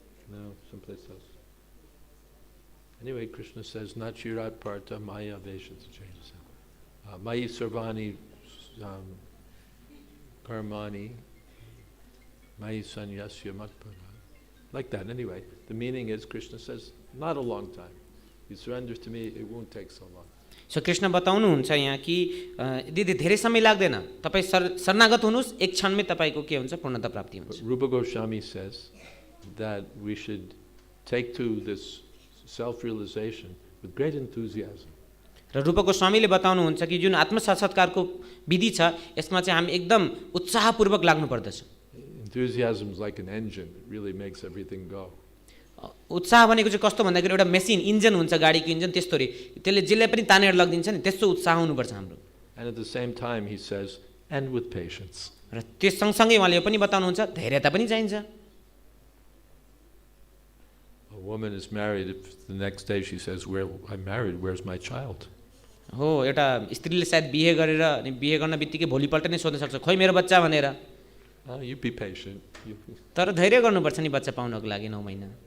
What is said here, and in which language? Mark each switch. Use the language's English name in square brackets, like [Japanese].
[English] No, someplace else. Anyway, Krishna says, [Sanskrit] Nachirat Partha Maya Veshata Chetasam. Mayi Sarvani Karmani Mayi Sanyasya Matpada. [English] Like that, anyway. The meaning is, Krishna says, not a long time. You surrender to me, it won't take so long. [Nepali] So Krishna बताउनुहुन्छ यहाँ कि दिदी धेरै समय लाग्दैन, तपाईँ शरणागत हुनुहोस्, एक क्षणमै तपाईँको के हुन्छ, पूर्णता प्राप्ति हुन्छ। [English] Rupa Goswami says that we should take to this self-realization with great enthusiasm. [Nepali] र रूप गोस्वामीले बताउनुहुन्छ कि जुन आत्मसाक्षात्कारको विधि छ यसमा चाहिँ हामी एकदम उत्साहपूर्वक लाग्नु पर्दछ। [English] Enthusiasm is like an engine, it really makes everything go. [Nepali] उत्साह भनेको चाहिँ कस्तो भन्दाखेरि एउटा मेसिन इन्जिन हुन्छ, गाडीको इन्जिन, त्यस्तोरी त्यसले जसले पनि तानेर लगिदिन्छ नि, त्यस्तो उत्साह हुनुपर्छ हाम्रो। [English] And at the same time he says, and with patience. [Nepali] र त्यस सँगसँगै उहाँले यो पनि बताउनुहुन्छ धैर्यता पनि चाहिन्छ। [English] A woman is married, if the next day she says, I'm married, where's my child? [Nepali] हो, एउटा स्त्रीले सायद बिहे गरेर अनि बिहे गर्न बित्तिकै भोलिपल्ट नै सोध्न सक्छ, खोइ मेरो बच्चा भनेर। [English] You be patient. [Nepali] तर धैर्य गर्नुपर्छ नि बच्चा पाउनको लागि 9 महिना।